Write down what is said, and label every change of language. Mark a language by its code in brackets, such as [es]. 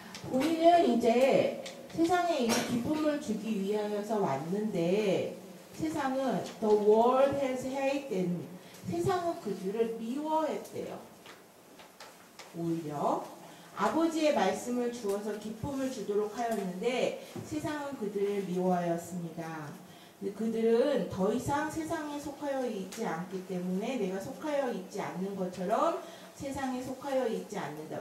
[ko] 본인은 이제 세상에 이 기쁨을 주기 위하여서 왔는데 세상은 [en] the world has hated. [ko] 세상은 그들을 미워했대요. 오히려 아버지의 말씀을 주어서 기쁨을 주도록 하였는데 세상은 그들을 미워하였습니다. 그들은 더 이상 세상에 속하여 있지 않기 때문에 내가 속하여 있지 않는 것처럼 세상에 속하여 있지 않는다.